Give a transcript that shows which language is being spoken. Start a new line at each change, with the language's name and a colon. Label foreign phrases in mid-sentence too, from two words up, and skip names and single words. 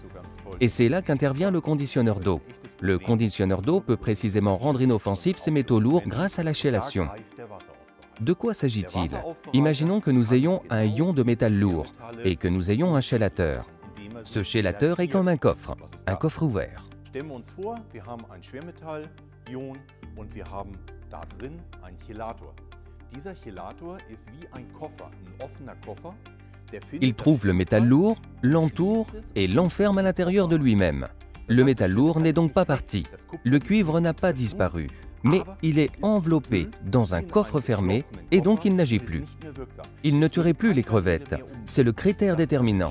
French: Et c'est là qu'intervient le conditionneur d'eau. Le conditionneur d'eau peut précisément rendre inoffensifs ces métaux lourds grâce à la chélation. De quoi s'agit-il? Imaginons que nous ayons un ion de métal lourd et que nous ayons un chélateur. Ce chélateur est comme un coffre ouvert.
German: Stellen wir uns vor, wir haben ein Schwermetall-Ion und wir haben da drin einen Chelator. Dieser Chelator ist wie ein Koffer, ein offener Koffer.
French: Il trouve le métal lourd, l'entoure et l'enferme à l'intérieur de lui-même. Le métal lourd n'est donc pas parti. Le cuivre n'a pas disparu, mais il est enveloppé dans un coffre fermé et donc il n'agit plus. Il ne tuerait plus les crevettes. C'est le critère déterminant.